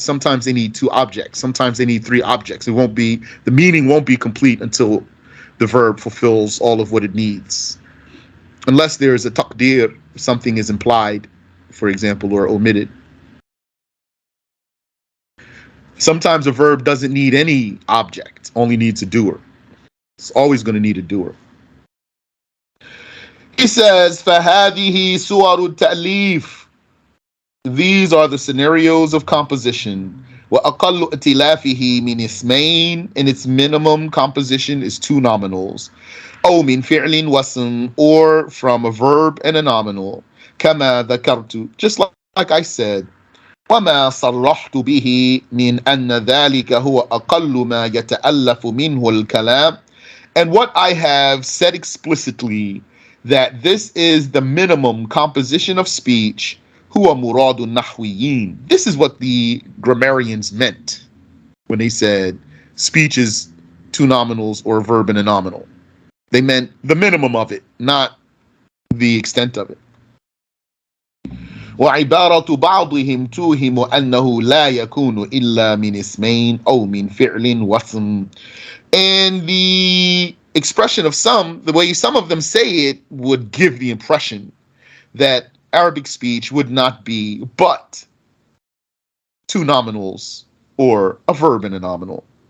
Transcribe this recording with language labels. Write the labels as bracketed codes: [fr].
[en] Sometimes they need two objects. Sometimes they need three objects. The meaning won't be complete until the verb fulfills all of what it needs. Unless there is a taqdir, something is implied, for example, or omitted. Sometimes a verb doesn't need any object, only needs a doer. It's always going to need a doer. He says, [ar] فَهَذِهِ سُوَرُ التَّأْلِيفِ. [en] These are the scenarios of composition. [ar] وَأَقَلُّ ائْتِلَافِهِ مِنْ اسْمَيْنِ. [en] And its minimum composition is two nominals. [ar] أو من فعل واسم, [en] or from a verb and a nominal. [ar] كما ذكرت, [en] just like I said. [ar] وما صرحت به من أن ذلك هو أقل ما يتألف منه الكلام. [en] And what I have said explicitly, that this is the minimum composition of speech, [ar] هو مراد النحويين. [en] This is what the grammarians meant when they said speech is two nominals or a verb and a nominal. They meant the minimum of it, not the extent of it. وعبارة بعضهم توهم أنه لا يكون إلا من اسمين أو من فعل واسم. And the expression of some, the way some of them say it, would give the impression that Arabic speech would not be but two nominals or a verb and a nominal.